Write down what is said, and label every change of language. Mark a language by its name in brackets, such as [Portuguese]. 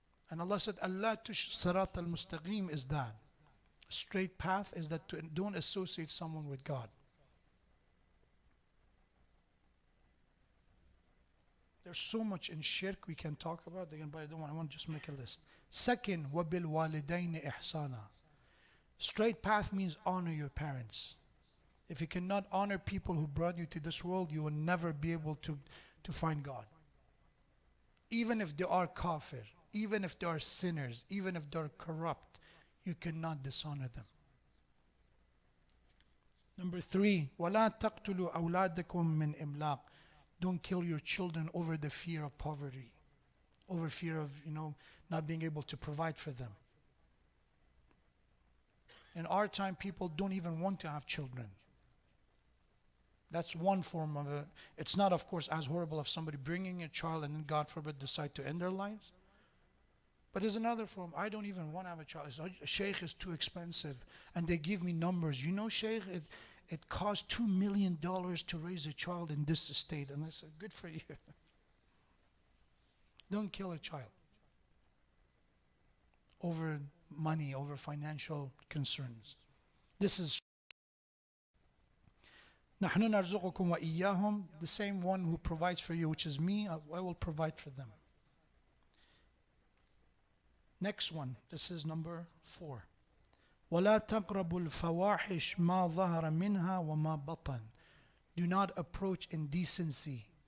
[English] And Allah said, Allah sirat al-mustaqim is that. Straight path is that don't associate someone with God. There's so much in shirk we can talk about. Again, but I want to just make a list. Second, [Arabic] وَبِالْوَالِدَيْنِ إِحْسَانًا. [English] Straight path means honor your parents. If you cannot honor people who brought you to this world, you will never be able to find God. Even if they are kafir. Even if they are sinners, even if they're corrupt, you cannot dishonor them. Number 3, [Arabic] وَلَا تَقْتُلُوا أَوْلَادَكُم مِّنْ إِمْلَاقٍ. [English] Don't kill your children over the fear of poverty, over fear of, not being able to provide for them. In our time, people don't even want to have children. That's one form of it. It's not, of course, as horrible as somebody bringing a child and then, God forbid, decide to end their lives. But there's another form. I don't even want to have a child. A sheikh is too expensive. And they give me numbers. Sheikh, it costs $2 million to raise a child in this state. And I said, good for you. Don't kill a child over money, over financial concerns. This is [Arabic] نحن نرزقكم وإياهم. [English] The same one who provides for you, which is me, I will provide for them. Next one, this is number 4. [Arabic] وَلَا تَقْرَبُوا الْفَوَاحِشْ مَا ظَهَرَ مِنْهَا وَمَا بَطَنَ. [English] Do not approach indecency.